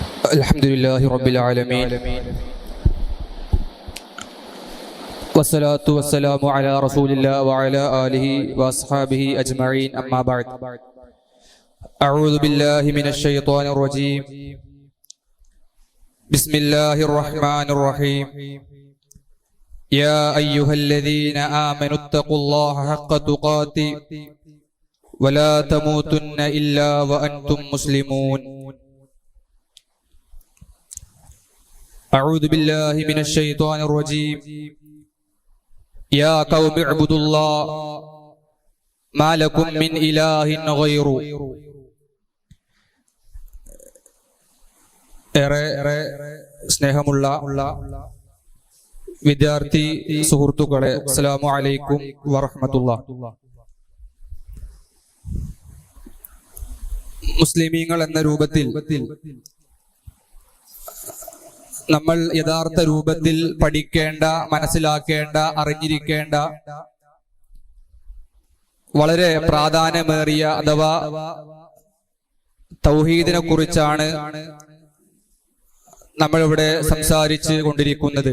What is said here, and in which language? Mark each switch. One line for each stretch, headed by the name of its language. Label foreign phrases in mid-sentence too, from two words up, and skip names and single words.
Arabic: الحمد لله رب العالمين والصلاة والسلام على رسول الله وعلى آله وأصحابه أجمعين أما بعد أعوذ بالله من الشيطان الرجيم بسم الله الرحمن الرحيم يا أيها الذين آمنوا اتقوا الله حق تقاته ولا تموتن إلا وأنتم مسلمون أعوذ بالله من الشيطان الرجيم يا قوم اعبدوا الله ما لكم من إله غيره
Malayalam: ഏറെ സ്നേഹമുള്ള വിദ്യാർത്ഥി സുഹൃത്തുക്കളെ,
Arabic: السلام عليكم ورحمة الله.
Malayalam: മുസ്ലിമീങ്ങൾ എന്ന രൂപത്തിൽ നമ്മൾ യഥാർത്ഥ രൂപത്തിൽ പഠിക്കേണ്ട, മനസ്സിലാക്കേണ്ട, അറിഞ്ഞിരിക്കേണ്ട വളരെ പ്രാധാന്യമേറിയ അഥവാ തൗഹീദിനെ കുറിച്ചാണ് നമ്മളിവിടെ സംസാരിച്ച് കൊണ്ടിരിക്കുന്നത്.